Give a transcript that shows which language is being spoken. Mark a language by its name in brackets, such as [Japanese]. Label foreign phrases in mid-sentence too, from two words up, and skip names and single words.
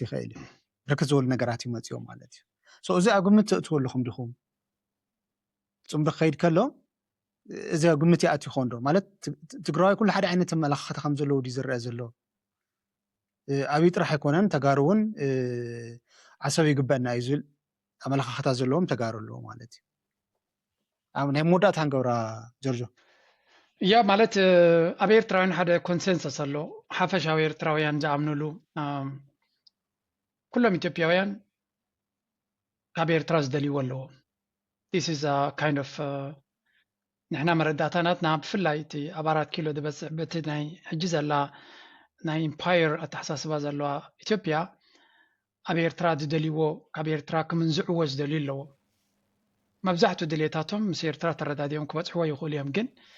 [Tigrinya] ይኽእል ርክዝ ዝበሉ ነገራት ይመፅኦም ማለት እዩ ሶ እዚ ኣብ ግምት ተእትወለኹም ዲኹም ጽምዶ ክኸይድ ከሎ እዚ ኣብ ግምት ይኣትይኹም ዶ ማለት ትግራዋይ ኩሉ ሓደ ዓይነት ኣመለኻኽታ ከም ዘለዎ ድዩ ዝረአ ዘሎ ኣብይ ጥራሕ ኣይኮነን ተጋሩ እውን ዓሰብ ይግበአና እዩ ዝብል ኣመለኻኽታ ዘለዎም ተጋሩ ኣለዎ ማለት እዩ ኣብ ናይ ሞዳት ሃንገብራ ጆርጆ ያ ማለት ኣብ ኤርትራውያን ሓደ ኮንሰንሰስ ኣሎ ሓፈሻዊ ኤርትራውያን ዝኣምንሉ ኩሎም ኢትዮጵያውያን ካብ ኤርትራ ዝደልይዎ ኣለዎ [English] this is a kind of [Tigrinya] ንሕና መረዳእታናትና ብፍላይ እቲ ኣብ 4 ኪሎ ዝበፅሕ በቲ ናይ ሕጂ ዘላ ናይ ኢምፓየር ኣተሓሳስባ ዘለዋ ኢትዮጵያ ኣብ ኤርትራ ዝደልይዎ ካብ ኤርትራ ክምንዝዕዎ ዝደልዩ ኣለዎ መብዛሕትኡ ድሌታቶም ምስ ኤርትራ ተረዳድዮም ክበፅሕዎ ይኽእሉ እዮም ግን